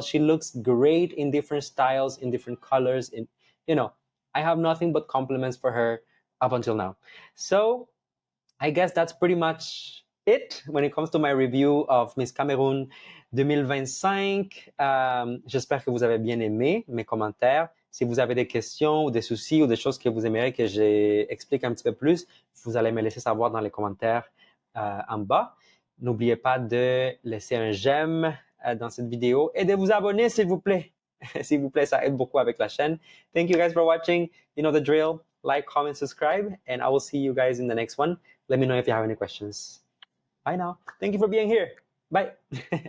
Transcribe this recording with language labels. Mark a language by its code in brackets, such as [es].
[en] She looks great in different styles, in different colors. In, you know, I have nothing but compliments for her up until now. So I guess that's pretty much it when it comes to my review of Miss Cameroon 2025. [fr] J'espère que vous avez bien aimé mes commentaires. Si vous avez des questions ou des soucis ou des choses que vous aimeriez que j'explique un petit peu plus, vous allez me laisser savoir dans les commentaires en bas. N'oubliez pas de laisser un j'aime dans cette vidéo et de vous abonner, s'il vous plaît. S'il vous plaît, ça aide beaucoup avec la chaîne. [en] Thank you guys for watching. You know the drill. like, comment, subscribe, and I will see you guys in the next one. Let me know if you have any questions. Bye now. Thank you for being here. Bye.